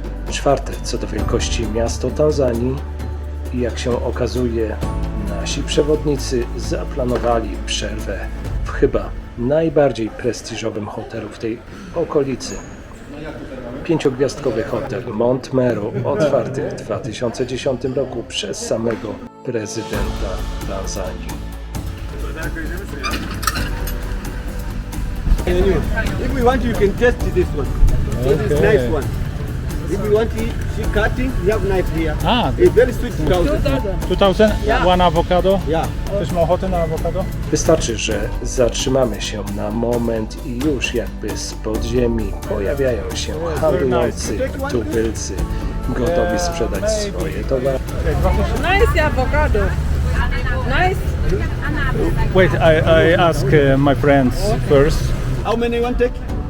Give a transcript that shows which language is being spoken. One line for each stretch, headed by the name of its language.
Polish: Czwarte co do wielkości miasto Tanzanii i jak się okazuje, nasi przewodnicy zaplanowali przerwę w chyba najbardziej prestiżowym hotelu w tej okolicy. 5-gwiazdkowy hotel Mount Meru, otwarty w 2010 roku przez samego prezydenta Tanzanii.
English: If we want, you can test this one. This is nice one. If you want to see cutting, we have knife here. A, It's very sweet 2000. 2000, one avocado. Yeah.
Polish: Ktoś ma ochotę na awokado? Wystarczy, że zatrzymamy się na moment i już jakby z podziemi pojawiają się handlujący tubylcy, gotowi sprzedać swoje towary.
English: Nice avocado. Nice. Wait, I ask my friends first. How many you want to take?